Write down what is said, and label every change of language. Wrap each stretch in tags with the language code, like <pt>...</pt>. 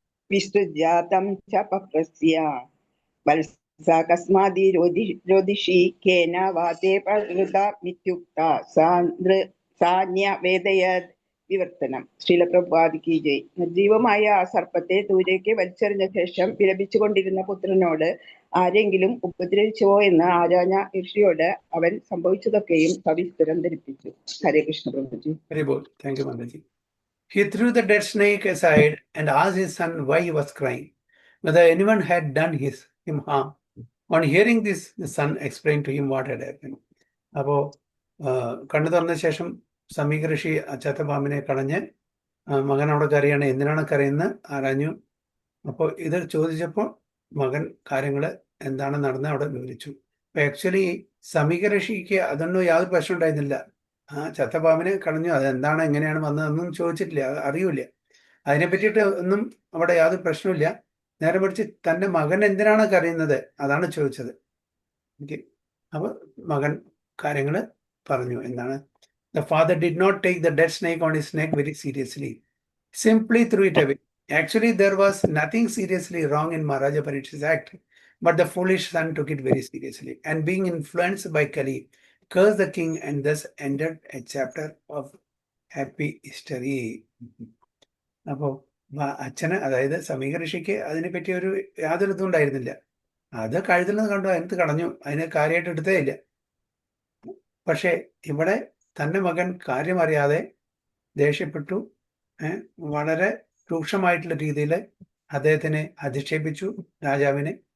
<sa>വിസ്തുജാതം ച പപ്രസ്യ വത്സ കസ്മാദി ജ്യോതിഷി കേന വാതേ പ്രകൃത മിത്യുക്ത സാന്യവേദയത്.</sa> <ml>വിവർത്തനം ശ്രീലപ്രഭാതിക്ക് ജയ്. നിർജീവമായ ആ സർപ്പത്തെ ദൂരേക്ക് വലിച്ചെറിഞ്ഞ ശേഷം വിലപിച്ചുകൊണ്ടിരുന്ന പുത്രനോട് ആരെങ്കിലും ഉപദ്രവിച്ചോ എന്ന് ആരാഞ്ഞ ഋഷിയോട് അവൻ സംഭവിച്ചതൊക്കെയും സവിസ്തരം ധരിപ്പിച്ചു. ഹരേ Krishna പ്രഭുജി.</ml> <en>Very good. Thank you, Mandaji. He threw the dead snake aside and asked his son why he was crying, whether anyone had done him harm. On hearing this, the son explained to him what had happened.</en> <ml>അപ്പോൾ കണ്ണു തുറന്ന ശേഷം സമീക ഋഷി ചത്ത പാമ്പിനെ കളഞ്ഞ് മകൻ അവിടെ കരയാണ്. എന്തിനാണ് കരയുന്നത് ആരാഞ്ഞു. അപ്പോൾ ഇത് ചോദിച്ചപ്പോൾ മകൻ കാര്യങ്ങൾ എന്താണ് നടന്നത് അവിടെ വിവരിച്ചു. അപ്പോൾ ആക്ച്വലി സമീക ഋഷിക്ക് അതൊന്നും യാതൊരു പ്രശ്നം ഉണ്ടായിരുന്നില്ല. ആ ചത്ത പാമ്പിനെ കളഞ്ഞു, അതെന്താണ് എങ്ങനെയാണ് വന്നതെന്നും ചോദിച്ചിട്ടില്ല, അറിയില്ല. അതിനെ പറ്റിയിട്ട് ഒന്നും അവിടെ യാതൊരു പ്രശ്നമില്ല. നേരെ മറിച്ച് തൻ്റെ മകൻ എന്തിനാണ് കരയുന്നത് അതാണ് ചോദിച്ചത്. അപ്പോൾ മകൻ കാര്യങ്ങൾ പറഞ്ഞു. എന്താണ്?</ml> <en>The father did not take the dead snake on his neck very seriously, simply threw it away. Actually, there was nothing seriously wrong in Maharaja Parikshit's act, but the foolish son took it very seriously and being influenced by Kali, cursed the king and thus ended a chapter of happy history.</en> <ml>അപ്പോൾ അച്ഛന്, അതായത് സമീക ഋഷിക്ക് അതിനെപ്പറ്റി യാതൊരു ഇതും ഉണ്ടായിരുന്നില്ല. അത് കഴുതുന്നത് കണ്ടു, അതിനകത്ത് കളഞ്ഞു, അതിനെ കാര്യമായിട്ട് എടുത്തേ ഇല്ല. പക്ഷേ ഇവിടെ തൻ്റെ മകൻ കാര്യമറിയാതെ ദേഷ്യപ്പെട്ടു, വളരെ രൂക്ഷമായിട്ടുള്ള രീതിയിൽ അദ്ദേഹത്തിനെ അധിക്ഷേപിച്ചു, രാജാവിനെ.</ml>